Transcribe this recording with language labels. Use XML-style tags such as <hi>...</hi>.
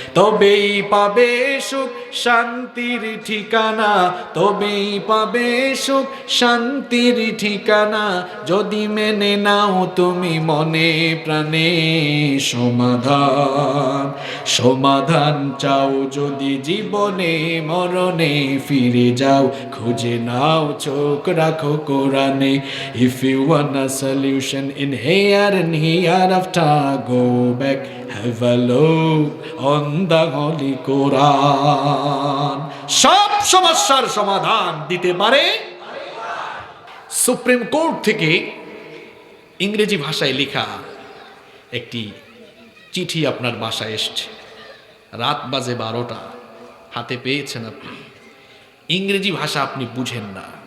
<bn>তবেই পাবে সুখ শান্তির ঠিকানা, তবেই পাবে সুখ শান্তির ঠিকানা, যদি মেনে নাও তুমি মনে প্রাণে। সমাধান, সমাধান চাও যদি জীবনে মরণে, ফিরে যাও খুঁজে নাও চোখ রাখো কোরআনে।</bn> <en>If you want a solution in here and hereafter, go back, have a look on the Holy Quran.</en> <bn>সব সমস্যার সমাধান দিতে পারে। সুপ্রিম কোর্ট থেকে ইংরেজি ভাষায় লেখা একটি চিঠি আপনার বাসায় এসছে, রাত বাজে 12টা, হাতে পেয়েছেন আপনি, ইংরেজি ভাষা আপনি বুঝেন না।</bn>